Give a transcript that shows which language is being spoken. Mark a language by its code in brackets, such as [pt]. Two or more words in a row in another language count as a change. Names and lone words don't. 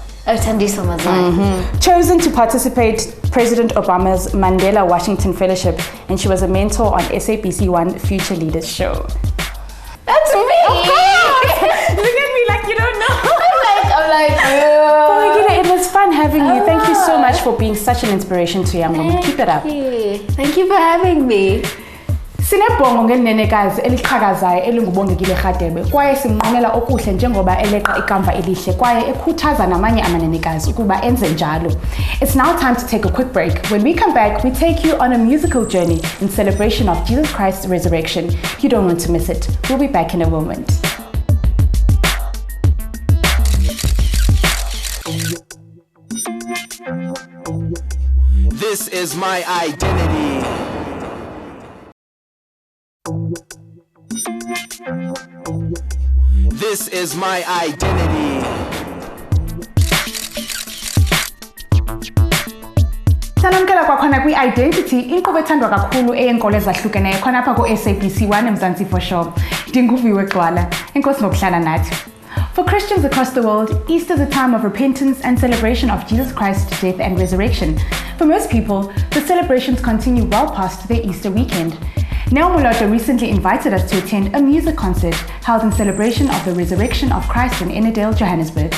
[en] Chosen to participate President Obama's Mandela Washington Fellowship, and she was a mentor on SABC One Future Leaders show. That's me! Of course! Look at me like you don't know. I'm like, Oh, it was fun having you. Thank you so much for being such an inspiration to young women. Keep it up. Thank you for having me. [xh] Sinebhongo ngelinenekazi eliqhakazayo elingubonge Gxwala kwaye simnqinela okuhle njengoba eleqa ikamva elihle kwaye ekhuthaza namanye amanenekazi ukuba enze njalo. [en] It's now time to take a quick break. When we come back, we take you on a musical journey in celebration of Jesus Christ's resurrection. You don't want to miss it. We'll be back in a moment. This is my identity. This is my identity. [xh] Salamkela kwakhona kwi-Identity, inkqubo ethandwa kakhulu eyenkolo ezahlukeneyo khona apha ku-SABC 1 Mzansians. Viwe Gxwala. Enkosi ngokuhlala nathi. [en] For Christians across the world, Easter is a time of repentance and celebration of Jesus Christ's death and resurrection. For most people, the celebrations continue well past their Easter weekend. Neo Moloto recently invited us to attend a music concert held in celebration of the resurrection of Christ in Ennerdale, Johannesburg.